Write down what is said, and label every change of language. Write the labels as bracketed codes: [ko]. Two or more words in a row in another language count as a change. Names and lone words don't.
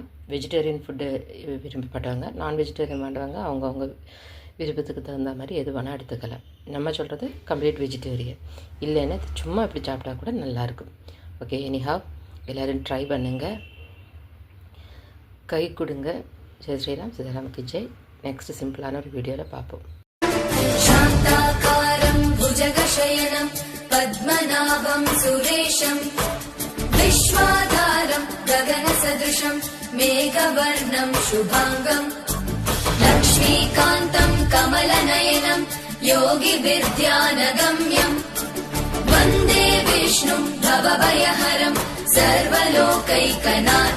[en] vegetarian food [ta] விரும்பப்பட்டவங்க, [en] non vegetarian [ta] வேண்டவங்க அவங்கவுங்க விருப்பத்துக்கு தகுந்த மாதிரி எது வேணால் எடுத்துக்கலாம். நம்ம சொல்கிறது [en] complete vegetarian. [ta] இல்லைன்னா சும்மா இப்படி சாப்பிட்டா கூட நல்லாயிருக்கும். [en] okay, anyhow [ta] எல்லோரும் ட்ரை பண்ணுங்கள், கை கொடுங்க. ஜெய் ஸ்ரீராம், சீதாராமக்கு ஜெய். நெக்ஸ்ட் சிம்பிளான ஒரு வீடியோவில் பார்ப்போம். [sa] शान्ताकारं भुजगशयनं पद्मनाभं सुरेशं विश्वाधारं गगनसदृशं मेघवर्णं शुभाङ्गं लक्ष्मीकान्तं कमलनयनं योगिविद्यानगम्यं वन्दे विष्णुं भवभयहरं सर्वलोकैकनाथं।